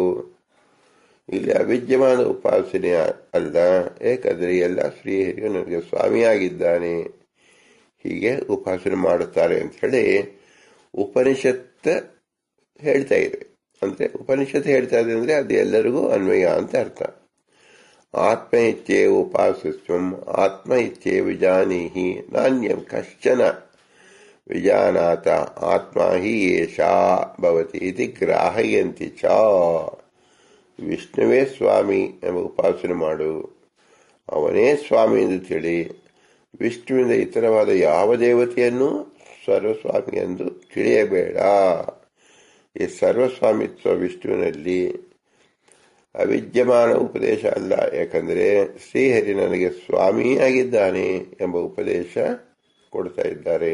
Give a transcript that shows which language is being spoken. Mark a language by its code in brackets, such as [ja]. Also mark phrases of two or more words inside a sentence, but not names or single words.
[kn] ಇಲ್ಲಿ ಅವಿದ್ಯಮಾನ ಉಪಾಸನೆ ಅಲ್ಲ, ಏಕೆಂದರೆ ಎಲ್ಲ ಶ್ರೀಹರಿಯು ನನಗೆ ಸ್ವಾಮಿಯಾಗಿದ್ದಾನೆ ಹೀಗೆ ಉಪಾಸನೆ ಮಾಡುತ್ತಾರೆ ಅಂತ ಹೇಳಿ ಉಪನಿಷತ್ ಹೇಳ್ತಾ ಇದೆ. ಅಂದ್ರೆ ಉಪನಿಷತ್ ಹೇಳ್ತಾ ಇದೆ ಅಂದ್ರೆ ಅದು ಎಲ್ಲರಿಗೂ ಅನ್ವಯ ಅಂತ ಅರ್ಥ. [sa] ಆತ್ಮ ಇತ್ಯೇವ ಉಪಾಸಸ್ವಂ ಆತ್ಮ ಇತ್ಯೇವ ವಿಜಾನೀಹಿ ನಾನ್ಯಂ ಕಶ್ಚನ ವಿಜಾನಾತ ಆತ್ಮ ಹಿ ಏಷಾ ಭವತಿ ಇತಿ ಗ್ರಾಹಯಂತಿ ಚ. [kn] ವಿಷ್ಣುವೇ ಸ್ವಾಮಿ ಎಂಬ ಉಪಾಸನೆ ಮಾಡು, ಅವನೇ ಸ್ವಾಮಿ ಎಂದು ತಿಳಿ. ವಿಷ್ಣುವಿನಿಂದ ಇತರವಾದ ಯಾವ ದೇವತೆಯನ್ನು ಸರ್ವಸ್ವಾಮಿ ಎಂದು ತಿಳಿಯಬೇಡ. ಈ ಸರ್ವಸ್ವಾಮಿತ್ವ ವಿಷ್ಣುವಿನಲ್ಲಿ ಅವಿದ್ಯಮಾನ ಉಪದೇಶ ಅಲ್ಲ, ಯಾಕಂದರೆ ಶ್ರೀಹರಿ ನನಗೆ ಸ್ವಾಮಿಯಾಗಿದ್ದಾನೆ ಎಂಬ ಉಪದೇಶ ಕೊಡ್ತಾ ಇದ್ದಾರೆ.